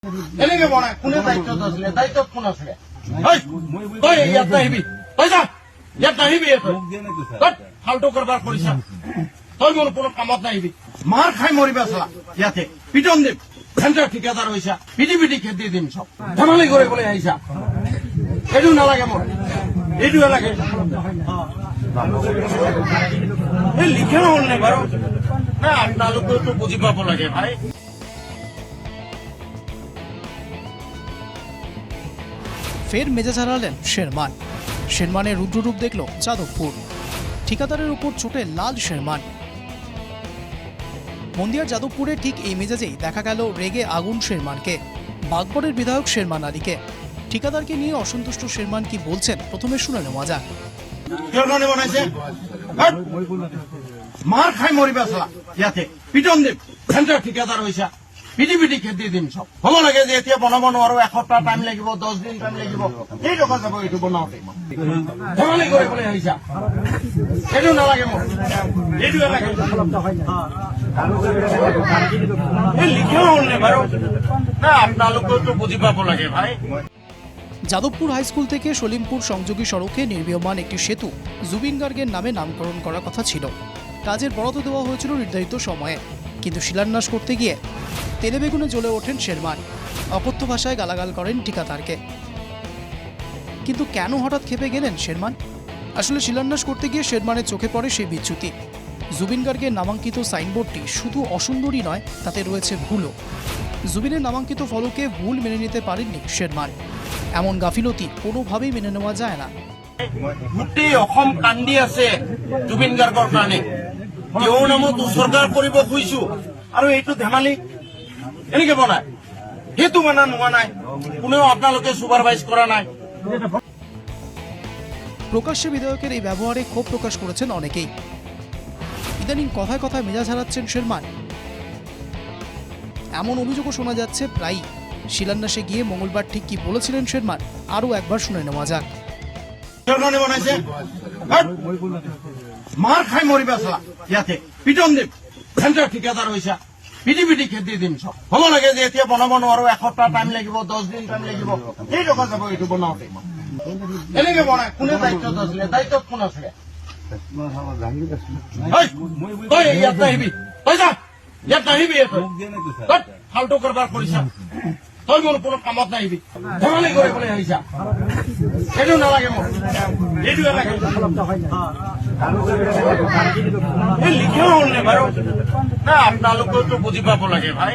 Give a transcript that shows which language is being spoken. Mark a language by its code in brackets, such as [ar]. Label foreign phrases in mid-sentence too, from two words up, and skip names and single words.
[as] এনেকে বনায় কোনে দায়িত্বত আছিলে দায়িত্বত কোন আছিলে তই ইয়াত নাহিবি তই যা ইয়াত নাহিবি তই ফাল্টু কাৰবাৰ কৰিছা তই মোৰ কোনো কামত নাহিবি মাৰ খাই মৰিবা চলা ইয়াতে পিটন দিম চেণ্টাৰ ঠিকাদাৰ হৈছা পিটি পিটি খেদি দিম চব ধেমালি কৰিবলৈ আহিছা এইটো নালাগে মোৰ এইটোহে লাগে এই লিখা নহল নে বাৰু না আপোনালোকেওতো বুজি পাব লাগে ভাই। [bn] ফের মেজাজ হারালেন শেরমান। শেরমানের রুদ্ররূপ দেখল যাদবপুর। ঠিকাদারের উপর চোটে লাল শেরমান। মন্দিয়ার যাদবপুরে ঠিক এই মেজাজেই দেখা গেল রেগে আগুন শেরমানকে, বাগবরের বিধায়ক শেরমান আলীকে। ঠিকাদারকে নিয়ে অসন্তুষ্ট শেরমান কি বলছেন প্রথমে শুনে নেওয়া যাক। [as] মার খাই মরিবা চলা ইয়াতে পিটন দিম চেণ্টাৰ ঠিকাদাৰ হৈছা পিটি পিটি খেদি দিম চব হ'ব লাগে যে এতিয়া বনাব নোৱাৰো এসপ্তাহ টাইম লাগিব 10 দিন টাইম লাগিব এই টকা যাব এইটো বনাওঁতে ধেমালি কৰিবলৈ আহিছা এইটো নালাগে মোৰ এইটোহে লাগে এই লিখা নহল নে বাৰু না আপোনালোকেওতো বুজি পাব লাগে ভাই। [bn] যাদবপুর হাইস্কুল থেকে সলিমপুর সংযোগী সড়কে নির্মীয়মান একটি সেতু জুবিন গার্গের নামে নামকরণ করার কথা ছিল। কাজের বরাদ্দ দেওয়া হয়েছিল নির্ধারিত সময়ে, কিন্তু শিলান্যাস করতে গিয়ে তেলে বেগুনে জ্বলে ওঠেন শেরমান। অকথ্য ভাষায় গালাগাল করেন ঠিকাদারকে। কিন্তু কেন হঠাৎ ক্ষেপে গেলেন শেরমান? আসলে শিলান্যাস করতে গিয়ে শেরমানের চোখে পড়ে সেই বিচ্যুতি। জুবিন গার্গের নামাঙ্কিত সাইনবোর্ডটি শুধু অসুন্দরই নয়, তাতে রয়েছে ভুলও। জুবিনের নামাঙ্কিত ফলকে ভুল মেনে নিতে পারেননি শেরমান। এমন গাফিলতি কোনোভাবেই মেনে নেওয়া যায় না। [as] গোটেই অসম কান্দি আছে জুবিন গাৰ্গৰ কাৰণে, তেওঁৰ নামত উৎসৰ্গা কৰিব খুজিছো আৰু এইটো ধেমালি এনেকে বনায় সেইটো মানা নোহোৱা নাই, কোনেও আপোনালোকে সুপাৰভাইজ কৰা নাই। [bn] প্রকাশ্যে বিধায়কের এই ব্যবহারে ক্ষোভ প্রকাশ করেছেন অনেকেই। ইদানিং কথায় কথায় মেজাজ হারাচ্ছেন শেরমান, এমন অভিযোগও শোনা যাচ্ছে প্রায়ই। শিলান্যাসে গিয়ে মঙ্গলবার ঠিক কি বলেছিলেন শেরমান আরও একবার শুনে নেওয়া যাক। [as] মার খাই মরিবা চলা ইয়াতে পিটন দিম চেণ্টাৰ ঠিকাদাৰ হৈছা পিটি পিটি খেদি দিম চব হ'ব লাগে যে এতিয়া বনাব নোৱাৰো এসপ্তাহ টাইম লাগিব 10 দিন টাইম লাগিব এই টকা যাব এইটো বনাওঁতে এনেকে বনায় কোনে দায়িত্বত আছিলে দায়িত্বত কোন আছিলে তই ইয়াত নাহিবি তই যা ইয়াত নাহিবি তই ফাল্টু কাৰবাৰ কৰিছা তই মোৰ কোনো কামত নাহিবি ধেমালি কৰিবলৈ আহিছা এইটো নালাগে মোৰ এইটোহে লাগে এই লিখা নহল নে বাৰু না আপোনালোকেওতো বুজি পাব লাগে ভাই।